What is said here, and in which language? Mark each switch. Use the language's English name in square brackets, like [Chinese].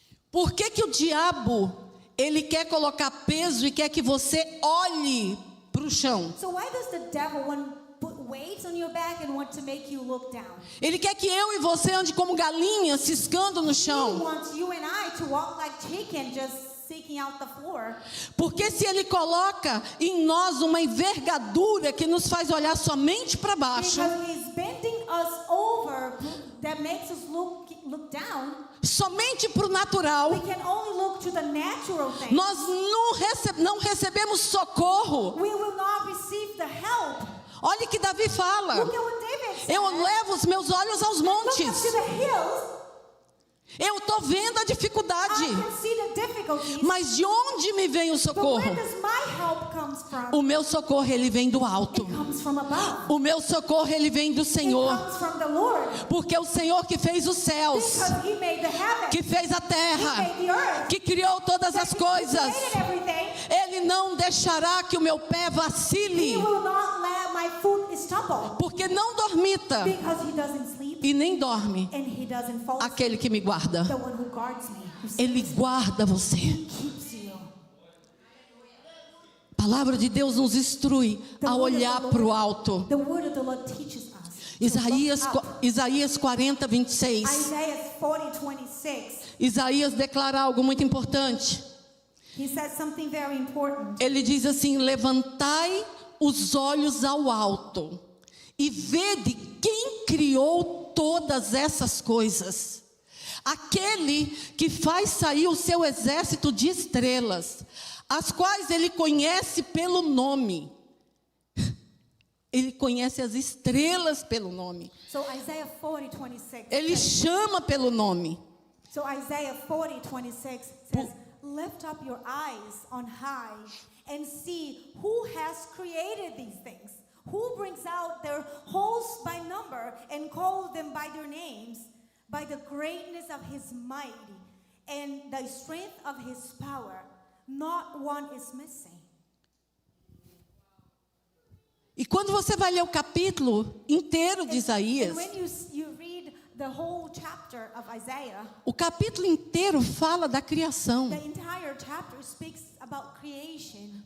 [Portuguese] por que que o diabo, ele quer colocar peso e quer que você olhe para o chão? [English] So why does the devil want to put weights on your back and want to make you look down? [Portuguese] Ele quer que eu e você ande como galinha, ciscando no [English] He [Portuguese] chão. [English] wants you and I to walk like chicken, just seeking out the floor. [Portuguese] Porque se ele coloca em nós uma envergadura que nos faz olhar somente para baixo, [English] Because he's bending us over, that makes us look down. [Portuguese] somente para o natural, [English] We can only look to the natural thing. [Portuguese] nós não recebemos socorro. [English] We will not receive the help. [Portuguese] Olha o que Davi fala. [English] Look at what David said. [Portuguese] Eu levo os meus olhos aos [English] Look up [Portuguese] montes. [English] to the hills. [Portuguese] Eu estou vendo a dificuldade. [English] I can see the difficulties. [Portuguese] Mas de onde me vem o [English] But [Portuguese] socorro? [English] where does my help comes from? [Portuguese] O meu socorro, ele vem do alto. [English] It comes from above. [Portuguese] O meu socorro, ele vem do [English] It [Portuguese] Senhor. [English] comes from the Lord. [Portuguese] Porque o Senhor que fez os céus, [English] Because he made the heavens. [Portuguese] que fez a [English] He [Portuguese] terra, [English] made the earth. [Portuguese] que criou todas as [English] He [Portuguese] coisas, [English] created everything. [Portuguese] Ele não deixará que o meu pé [English] He [Portuguese] vacile. [English] will not let my foot stumble. [Portuguese] Porque não dormita [English] Because he doesn't sleep [Portuguese] e nem dorme [English] and he doesn't fall asleep. [Portuguese] aquele que me guarda. [English] The one who guards me. Who [Portuguese] Ele guarda você. [English] keeps you. [Portuguese] A palavra de Deus nos instrui a olhar para o alto. [English] The word of the Lord teaches us. to [Portuguese] Isaías, [English] look up. [Portuguese] Isaías 40, 26. [English] Isaiah 40:26. [Portuguese] Isaías declara algo muito importante. [English] He says something very important. [Portuguese] Ele diz assim: levantai os olhos ao alto e vede quem criou todas essas coisas. Aquele que faz sair o seu exército de estrelas, as quais ele conhece pelo nome. Ele conhece as estrelas pelo nome. [English] So Isaiah 40:26. [Portuguese] Ele chama pelo nome. [English] So Isaiah 40:26 says, "Lift up your eyes on high and see who has created these things, who brings out their hosts by number and calls them by their names, by the greatness of his might and the strength of his power. Not one is missing." [Portuguese] E quando você vai ler o capítulo inteiro de Isaías, [English] And when you read the whole chapter of Isaiah, [Portuguese] o capítulo inteiro fala da criação, [English] the entire chapter speaks about creation,